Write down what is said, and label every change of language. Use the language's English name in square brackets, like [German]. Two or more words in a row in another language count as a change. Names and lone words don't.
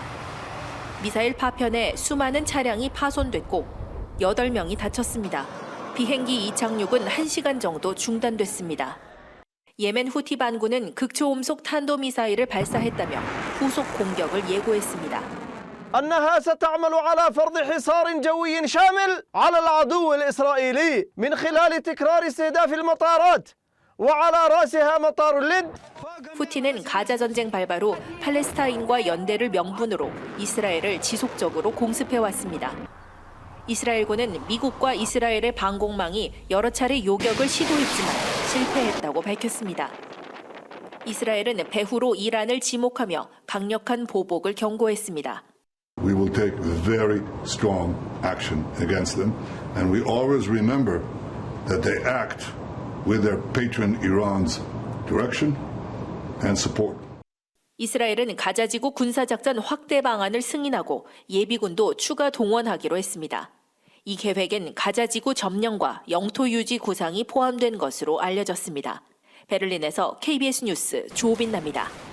[Korean] 미사일 파편에 수많은 차량이 파손됐고 8명이 다쳤습니다. 비행기 이착륙은 1시간 정도 중단됐습니다. 예멘 후티 반군은 극초음속 탄도미사일을 발사했다며 후속 공격을 예고했습니다. [Arabic] أنها ستعمل على فرض حصار جوي شامل على العدو الإسرائيلي من خلال تكرار استهداف المطارات وعلى رأسها مطار اللد. [Korean] 후티는 가자 전쟁 발발 후 팔레스타인과 연대를 명분으로 이스라엘을 지속적으로 공습해왔습니다. 이스라엘군은 미국과 이스라엘의 방공망이 여러 차례 요격을 시도했지만 실패했다고 밝혔습니다. 이스라엘은 배후로 이란을 지목하며 강력한 보복을 경고했습니다. [English] We will take very strong action against them, and we always remember that they act with their patron Iran's direction and support. [Korean] 이스라엘은 가자지구 군사작전 확대 방안을 승인하고 예비군도 추가 동원하기로 했습니다. 이 계획엔 가자지구 점령과 영토 유지 구상이 포함된 것으로 알려졌습니다. 베를린에서 KBS 뉴스 조빈나입니다.